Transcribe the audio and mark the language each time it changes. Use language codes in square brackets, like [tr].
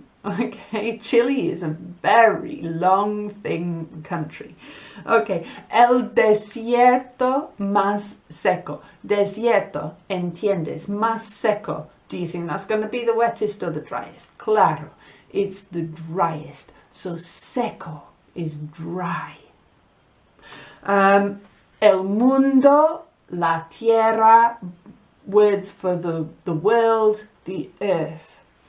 [en] Okay, Chile is a very long, thin country. [es] Okay, el desierto más seco. Desierto, entiendes, más seco. [en] Do you think that's going to be the wettest or the driest? [es] Claro, [en] it's the driest. So seco is dry. [es] El mundo la tierra, [en] words for the world, the earth.